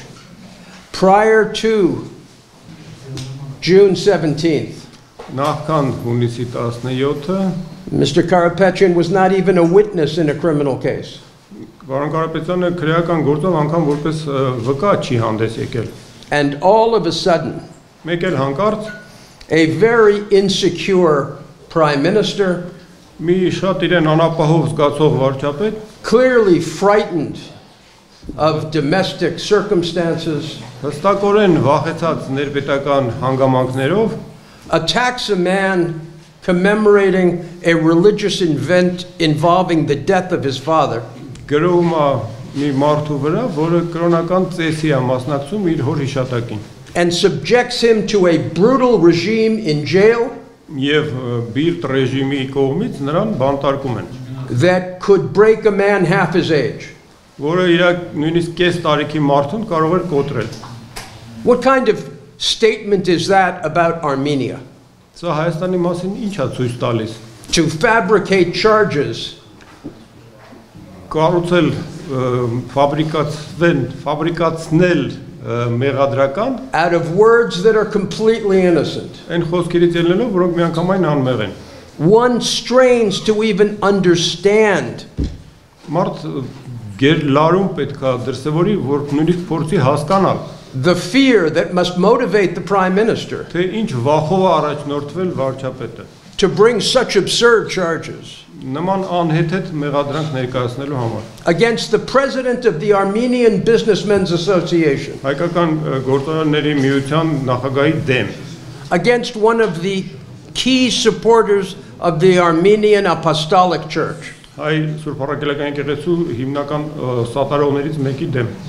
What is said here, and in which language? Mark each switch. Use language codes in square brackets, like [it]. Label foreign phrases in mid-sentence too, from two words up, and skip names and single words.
[en] Prior to June 17th, [hy] Նախքան հունիսի 17-ը [en] Mr. Karapetyan was not even a witness in a criminal case. [hy] Պարոն Կարապետյանը քրեական գործով անգամ որպես վկա չի հանդես եկել։ [en] And all of a sudden, [hy] Մեկ էլ հանկարծ [en] a very insecure prime minister, [hy] մի շատ իրեն անապահով զգացող վարչապետ, [en] clearly frightened of domestic circumstances, [hy] հստակորեն վախեցած ներպետական հանգամանքներով, [en] attacks a man commemorating a religious event involving the death of his father, [hy] գրում է մի մարդու վրա, որը կրոնական ծեսի է մասնակցում իր հոր հիշատակին, [en] and subjects him to a brutal regime in jail [hy] եւ բիրտ ռեժիմի կողմից նրան բանտարկում են, [en] that could break a man half his age. [hy] որը իր նույնիսկ կես տարիքի մարդուն կարող էր կոտրել։ [en] What kind of statement is that about Armenia? [hy] Սա Հայաստանի մասին ինչ է ցույց տալիս։ [en] To fabricate charges [hy] Կառուցել ֆաբրիկացնել մեղադրական [en] out of words that are completely innocent. [hy] այն խոսքերից ելնելով, որոնք միանգամայն անմեղ են։ [en] One strains to even understand [hy] Մարդ լարում պետքա դրսևորի, որ նույնիսկ փորձի հասկանալ, [en] the fear that must motivate the prime minister [hy] թե ինչ վախով է առաջնորդվել վարչապետը։ [en] to bring such absurd charges [hy] Նման անհեթեթ մեղադրանք ներկայացնելու համար։ [en] against the president of the Armenian Businessmen's Association, [hy] Հայկական գործարանների միության նախագահի դեմ, [en] against one of the key supporters of the Armenian Apostolic Church. [hy] հայ Սուրբ Առաքելական եկեղեցու հիմնական սատարողներից մեկի դեմ։